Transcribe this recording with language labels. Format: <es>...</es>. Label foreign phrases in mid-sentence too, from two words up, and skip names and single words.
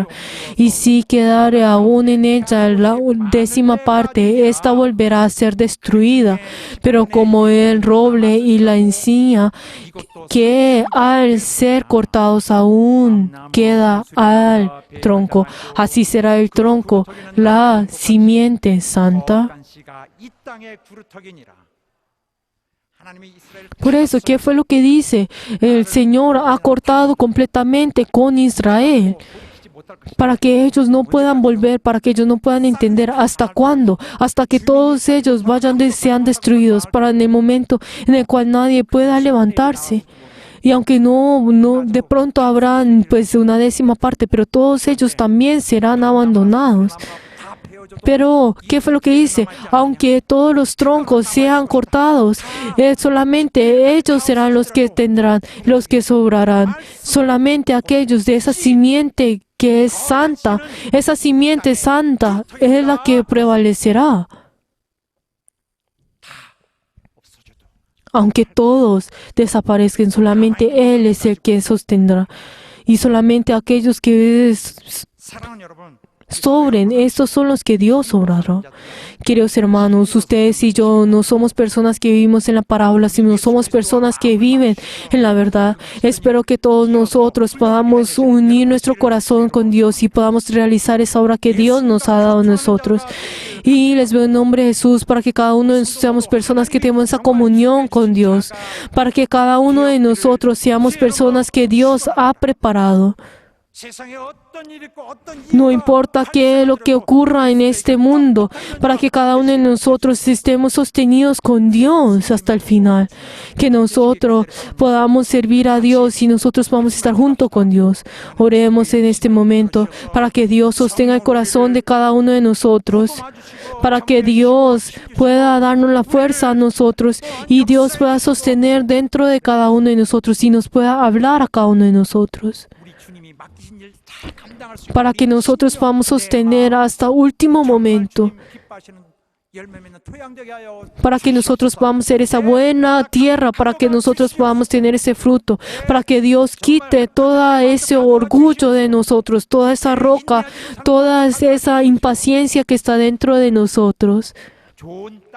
<es>Y si quedare aún en ella la 10ª parte, esta volverá a ser destruida, pero como el roble y la encina, que al ser cortados aún queda al tronco, así será el tronco, la simiente santa.</es> <ko>간씨가 이 땅의 구루터기니라. 하나님이 이스라엘</ko> <es>Por eso, ¿qué fue lo que dice? El Señor ha cortado completamente con Israel</es> <ko>돌이키지 못할 것이다.</ko> <es>para que ellos no puedan volver, para que ellos no puedan entender. ¿Hasta cuándo? Hasta que todos ellos sean destruidos, para en el momento en el cual nadie pueda levantarse. Y aunque no de pronto habrán pues una 10ª parte, pero todos ellos también serán abandonados.</es> <ko>다 베어져</ko> <es>Pero, ¿qué fue lo que dice? Aunque todos los troncos sean cortados, solamente ellos serán los que tendrán, los que sobrarán. Solamente aquellos de esa simiente que es santa, esa simiente santa es la que prevalecerá.</es> <ko>없어져도</ko> <es>Aunque todos desaparezcan, solamente Él es el que sostendrá. Y solamente aquellos que</es> <ko>사랑하는 여러분,</ko> <es>sobren, estos son los que Dios obrará. Queridos hermanos, ustedes y yo no somos personas que vivimos en la parábola, sino somos personas que viven en la verdad. Espero que todos nosotros podamos unir nuestro corazón con Dios y podamos realizar esa obra que Dios nos ha dado a nosotros. Y les veo en nombre de Jesús para que cada uno de nosotros seamos personas que tenemos esa comunión con Dios, para que cada uno de nosotros seamos personas que Dios ha preparado.</es> <ko>세상에 어떤 일이 있고 어떤</ko> <es>No</es> <ko>이유가</ko> <es>importa qué es lo que ocurra en este mundo, para que cada uno de nosotros estemos sostenidos con Dios hasta el final. Que nosotros podamos servir a Dios y nosotros podamos estar junto con Dios. Oremos en este momento para que Dios sostenga el corazón de cada uno de nosotros, para que Dios pueda darnos la fuerza a nosotros y Dios pueda sostener dentro de cada uno de nosotros y nos pueda hablar a cada uno de nosotros,</es> <ko>우리 주님이 맡기신 일 다 감당할 수 있고</ko> <es>para que nosotros podamos sostener hasta último momento,</es> <ko>기뻐하시는 열매 맺는 토양 되게 하여</ko> <es>para que nosotros podamos ser esa buena tierra, para que nosotros podamos tener ese fruto, para que Dios quite todo ese orgullo de nosotros, toda esa roca, toda esa impaciencia que está dentro de nosotros,</es> <ko>좋은 땅</ko>